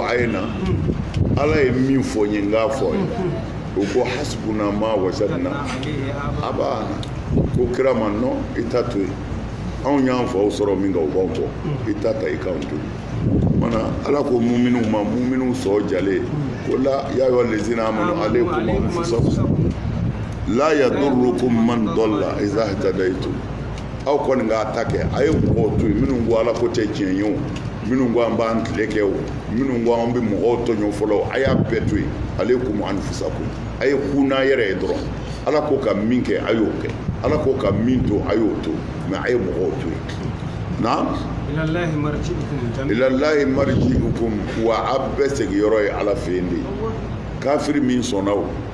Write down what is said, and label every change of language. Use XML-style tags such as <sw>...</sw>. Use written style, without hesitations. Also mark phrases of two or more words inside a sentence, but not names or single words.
<bm>a ye na ala ye min fɔ n ye n k'a fɔ ye o ko</bm> <ar>حسبنا ما وجدنا</ar> <bm>a b'a ko kira ma non i ta to yen anw y'an faw sɔrɔ min kan o b'anw kɔ i ta ta i k'anw to mana ala ko muminu ma muminu sɔ jalen ko la</bm> <ar>يا أيها الذين آمنوا عليكم أنفسكم لا يضركم من ضل إذا اهتديتم</ar> <bm>aw kɔni k'a ta kɛ a ye mɔgɔw to yen minnu ko ala ko tɛ tiɲɛ ye o minnu ko an b'an tile kɛ o minnu ko an bɛ mɔgɔw tɔɲɔ fɔlɔ a y'a bɛɛ to yen</bm> <ar>عليكم أنفسكم</ar> <bm>a ye ku n'a yɛrɛ ye dɔrɔn ala ko ka min kɛ a y'o kɛ ala ko ka min to a y'o to mais a ye mɔgɔw to yen na</bm> <ar>إلى الله مرجعكم</ar> <bm>wa a bɛɛ segiyɔrɔ ye ala fɛ yen de kafiri min sɔnna o</bm>